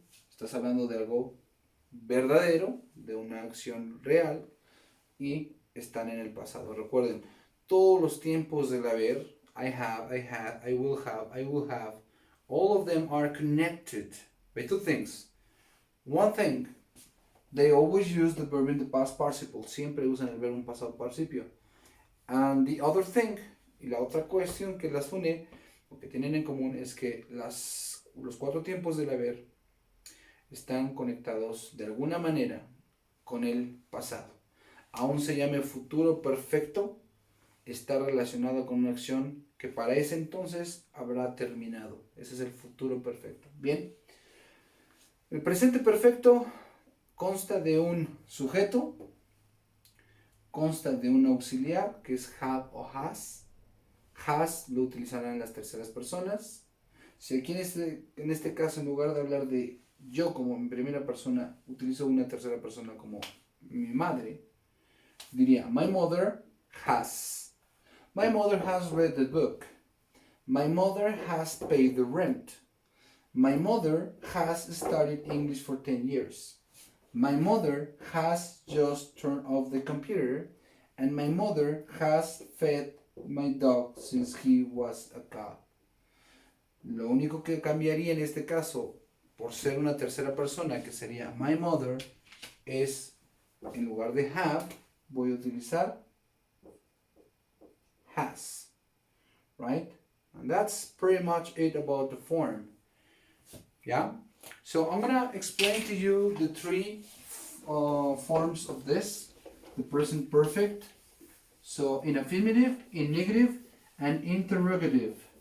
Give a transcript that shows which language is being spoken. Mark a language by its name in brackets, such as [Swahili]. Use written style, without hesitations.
[Spanish] Estás hablando de algo verdadero, de una acción real y están en el pasado. Recuerden, todos los tiempos del haber, [English] I have, I had, I will have, all of them are connected by two things. One thing, they always use the verb in the past participle. [Spanish] Siempre usan el verbo en pasado participio. [English] And the other thing, [Spanish] y la otra cuestión que las une, lo que tienen en común es que los cuatro tiempos del haber están conectados de alguna manera con el pasado. Aún se llame futuro perfecto, está relacionado con una acción que para ese entonces habrá terminado. Ese es el futuro perfecto. Bien. El presente perfecto consta de un sujeto, consta de un auxiliar que es have o has. Has lo utilizarán las terceras personas. Si aquí en este caso, en lugar de hablar de yo como en primera persona, utilizo una tercera persona como mi madre, diría [English] my mother has. My mother has read the book. My mother has paid the rent. My mother has studied English for 10 years. My mother has just turned off the computer. And my mother has fed my dog since he was a cat. [Spanish] Lo único que cambiaría en este caso, por ser una tercera persona, que sería my mother, es en lugar de have, voy a utilizar has. [English] Right? And that's pretty much it about the form. Yeah? So I'm gonna explain to you the three forms of this, the present perfect. So in affirmative, in negative, and interrogative.